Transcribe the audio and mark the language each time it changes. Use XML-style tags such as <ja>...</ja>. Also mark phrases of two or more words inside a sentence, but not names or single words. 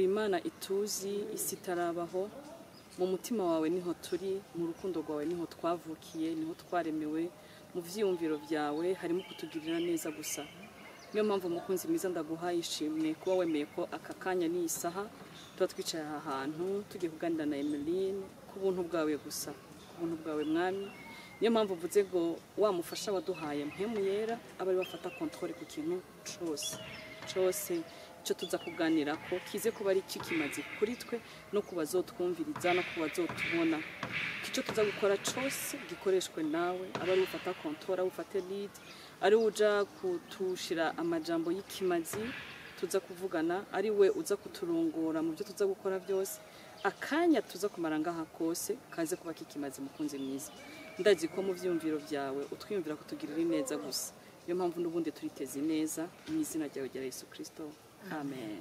<rn>Imana ituzi isi tarabaho mu mutima wawe niho turi mu rukundo rwawe niho twavukiye niho twaremewe mu vyiyumviro byawe harimo kutugirira neza gusa niyo mpamvu mukunzi mwiza ndaguhaye ishimwe kuba wemeye ko aka kanya ni isaha tuba twicaye aha hantu tugiye kuganira na Emeline ku buntu bwawe gusa ku buntu bwawe mwami niyo mpamvu mvuze ngo wamufasha waduhaye mpemu yera abari bafata controle ku kintu cyose icyo tuza kuganira ko kize kuba ari kikimaze kuri twe no kubazotwumviriza no kubazotubona icyo tuza gukora cyose gikoreshwe nawe abari ufata controle ufate lead ari uja kutushira amajambo y'ikimazi tuza kuvugana ari we uza kuturongora mu byo tuza gukora byose akanya tuza kumara ngaha kose kaze kuba kikimaze mukunzi mwiza ndazi ko mu vyumviro vyawe utwiyumvira kutugirira neza gusa niyo mpamvu n'ubundi turiteze neza mu izina ryawe rya Yesu Kristo amen.</rn>